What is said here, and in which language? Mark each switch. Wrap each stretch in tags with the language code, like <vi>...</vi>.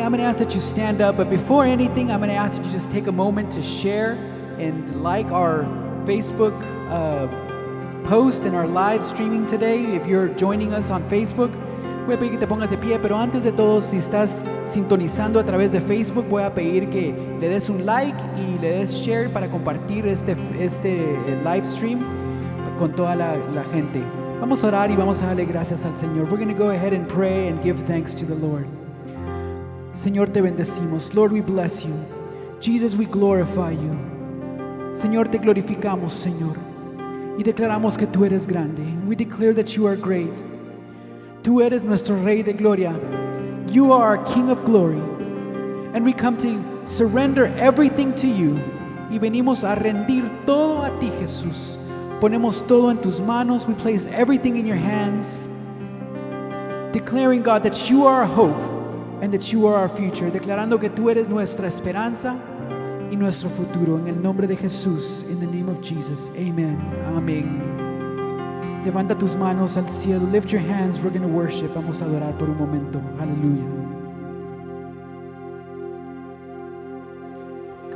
<en>I'm going to ask that you stand up. But before anything, I'm going to ask that you just take a moment to share and like our Facebook post and our live streaming today. If you're joining us on Facebook,</en> <es>voy a pedir que te pongas de pie. Pero antes de todo, si estás sintonizando a través de Facebook, voy a pedir que le des un like y le des share para compartir este live stream con toda la gente. Vamos a orar y vamos a darle gracias al Señor.</es> <en>We're going to go ahead and pray and give thanks to the Lord.</en> <es>Señor, te bendecimos.</es> <en>Lord, we bless you. Jesus, we glorify you.</en> <es>Señor, te glorificamos, Señor. Y declaramos que tú eres grande.</es> <en>We declare that you are great.</en> <es>Tú eres nuestro Rey de Gloria.</es> <en>You are our King of Glory. And we come to surrender everything to you.</en> <es>Y venimos a rendir todo a ti, Jesús. Ponemos todo en tus manos.</es> <en>We place everything in your hands. Declaring, God, that you are our hope and that you are our future.</en> <es>Declarando que tú eres nuestra esperanza y nuestro futuro. En el nombre de Jesús.</es> <en>In the name of Jesus. Amen.</en> <es>Amén. Levanta tus manos al cielo.</es> <en>Lift your hands. We're going to worship.</en> <es>Vamos a adorar por un momento. Aleluya.</es>